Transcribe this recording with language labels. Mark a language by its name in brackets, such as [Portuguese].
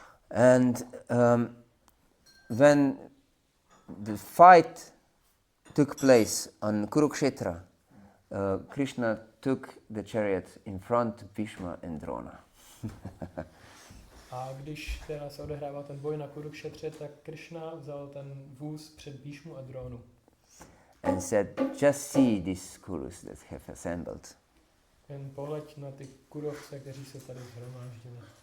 [English] And when the fight took place on Kurukshetra, Krishna took the chariot in front of Bhishma and Drona. [Czech] A když teda se odehrával ten boj na Kurukšetře, tak Krišna vzal ten vůz před Bhishmu a Dronu. [English] And said, just see these Kurus that have assembled. [Czech] Jen pohleď na ty Kurovce, kteří se tady shromáždili.